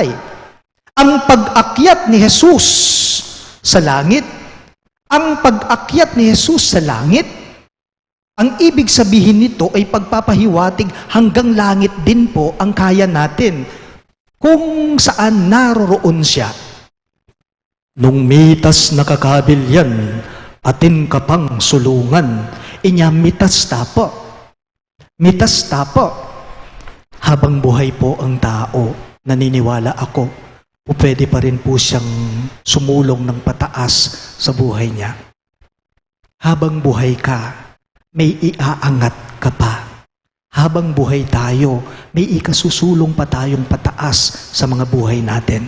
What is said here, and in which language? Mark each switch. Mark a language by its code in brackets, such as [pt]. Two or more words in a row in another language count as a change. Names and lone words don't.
[tl] Ang pag-akyat ni Jesus sa langit, ang pag-akyat ni Jesus sa langit, ang ibig sabihin nito ay pagpapahiwatig hanggang langit din po ang kaya natin. Kung saan naroroon siya. [pam] Nung mitas nakakabilyan, atin ka pang sulungan, inya mitas tapo. Mitas tapo. [tl] Habang buhay po ang tao, naniniwala ako, o pwede pa rin po siyang sumulong ng pataas sa buhay niya. Habang buhay ka, may iaangat ka pa. Habang buhay tayo, may ikasusulong pa tayong pataas sa mga buhay natin.